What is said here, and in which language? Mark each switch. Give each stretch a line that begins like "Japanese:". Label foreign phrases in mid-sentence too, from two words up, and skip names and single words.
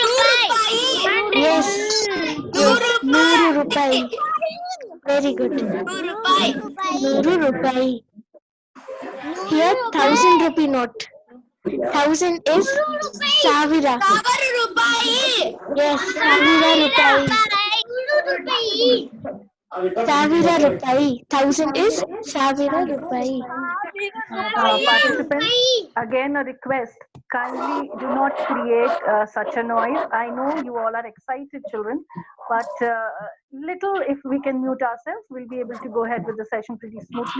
Kannada: Yes. Nuru rupai.
English: Very good.
Kannada: Nuru rupai.
English: Here 1000 rupee note. 1000 is savira. Yes,
Kannada: savira rupai. Savira rupai.
English: 1000 is
Kannada: savira rupai.
English: Participants, again a request. Kindly do not create such a noise. I know you all are excited children, but little if we can mute ourselves, we'll be able to go ahead with the session pretty smoothly.